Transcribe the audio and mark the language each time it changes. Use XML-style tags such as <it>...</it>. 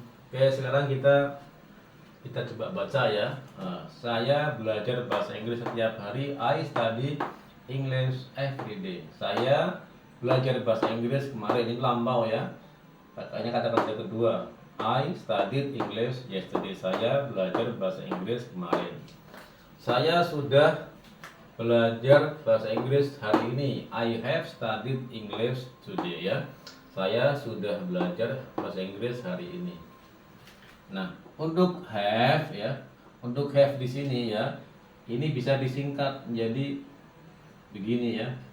<id>Oke, sekarang kita coba baca ya. Saya belajar bahasa Inggris setiap hari.</id> <en>I study English every day.</en> <id>Saya belajar bahasa Inggris kemarin, ini lampau ya. Pakainya kata kerja kedua.</id> <en>I studied English yesterday.</en> <id>Saya belajar bahasa Inggris kemarin. Saya sudah belajar bahasa Inggris hari ini.</id> <en>I have studied English today ya.</en> <id>Saya sudah belajar bahasa Inggris hari ini. Nah, untuk have ya, untuk have di sini ya, ini bisa disingkat menjadi begini ya.</id>